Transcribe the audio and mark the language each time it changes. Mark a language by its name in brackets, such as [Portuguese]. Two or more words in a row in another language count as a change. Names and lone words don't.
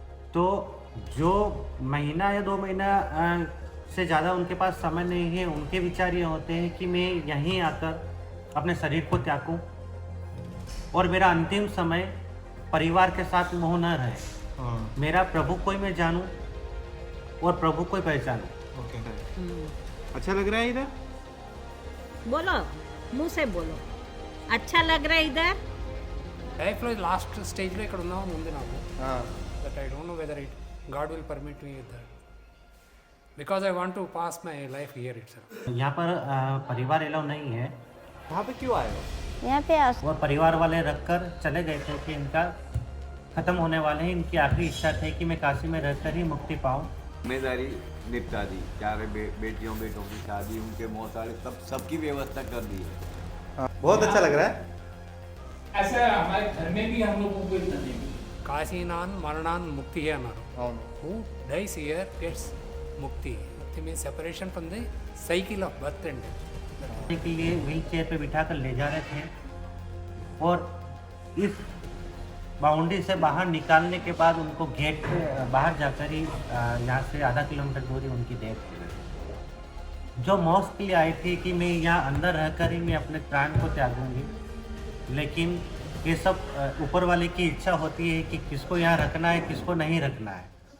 [Hindi] तो जो महीना या 2 महीना से ज़्यादा उनके पास समय नहीं है, उनके विचार ये होते हैं कि मैं यहीं आकर अपने शरीर को त्यागूँ और मेरा अंतिम समय परिवार के साथ मोह न रहे। मेरा प्रभु को ही मैं जानूँ और प्रभु को ही पहचानूँ। ओके, अच्छा लग रहा है इधर? बोलो, मुंह से बोलो, अच्छा लग रहा है इधर? [English] lifelo last stagelo [Telugu] ఇక్కడ ఉన్నామని ఉంది నాకు. [English] But I don't know whether God will permit me with that because I want to pass my life here itself. [Hindi] यहाँ पर परिवार अलाउ नहीं है। यहाँ पे क्यों आए हो? यहाँ पे और परिवार वाले रखकर चले गए थे कि इनका ख़त्म होने वाले हैं। इनकी आखिरी इच्छा थी कि मैं काशी में रहकर ही मुक्ति पाऊँ। जिम्मेदारी निपटा दी, चारे बेटियों बेटों की शादी, उनके मौसारे सब सबकी व्यवस्था कर दी है। बहुत अच्छा लग रहा है। ऐसा हमारे घर में भी हम लोगों को इतना नहीं मिला। [Sanskrit] కాశీనాన్ మరణాన్ ముక్తి [Telugu] అన్నారు. అవును. [English] Who dies here gets ముక్తి. ముక్తి means separation from the cycle of birth and [Hindi] के लिए [English] wheel chair [Hindi] पे बिठाकर ले जा रहे थे और इस बाउंड्री से बाहर निकालने के बाद उनको गेट पे बाहर जाकर ही यहाँ से आधा किलोमीटर दूरी उनकी डेथ थी। जो मौत के लिए आई थी कि मैं यहाँ अंदर रहकर ही मैं अपने प्राण को त्यागूंगी, लेकिन ये सब ऊपर वाले की इच्छा होती है कि किसको यहाँ रखना है, किसको नहीं रखना है।